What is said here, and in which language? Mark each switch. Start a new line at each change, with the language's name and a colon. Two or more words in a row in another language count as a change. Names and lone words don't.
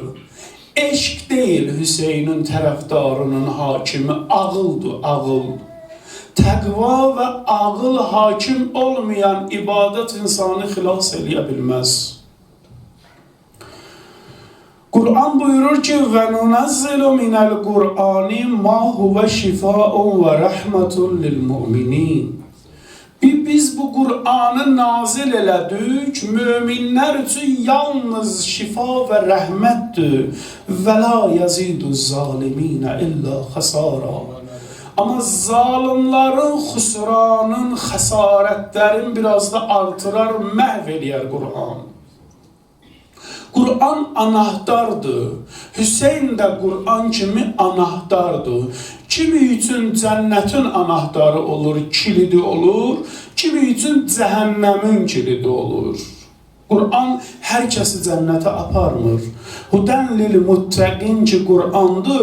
Azerbaijani: Eşq deyil Hüseynin tərəfdarının hakimi, ağıldır, ağıl. Təqva və ağıl hakim olmayan ibadət insanı xilas eləyə bilməz. Kur'an buyurur ki
Arabic: وَنُنَزِّلُ مِنَ الْقُرْآنِ مَا هُوَ شِفَاءٌ وَرَحْمَةٌ لِلْمُؤْمِنِينَ.
Azerbaijani: Biz bu Kur'an'ı nazil elədik, müminler için yalnız şifa ve rəhmətdir.
Arabic: وَلَا يَزِيدُ الظَّالِمِينَ إِلَّا خَسَارًا.
Azerbaijani: Ama zalimlerin xüsranın, xəsarətlərin biraz da artırar, məhv eləyər Kur'an. Kur'an anahtardır. Hüseyin de Kur'an kimi anahtardır. Kimi üçün cənnətin anahtarı olur, kilidi olur. Kimi üçün cəhənnəmin kilidi olur. Kur'an hər kəsi cənnətə aparmır.
Arabic: هدى للمتقين
Azerbaijani: ki Kur'andır.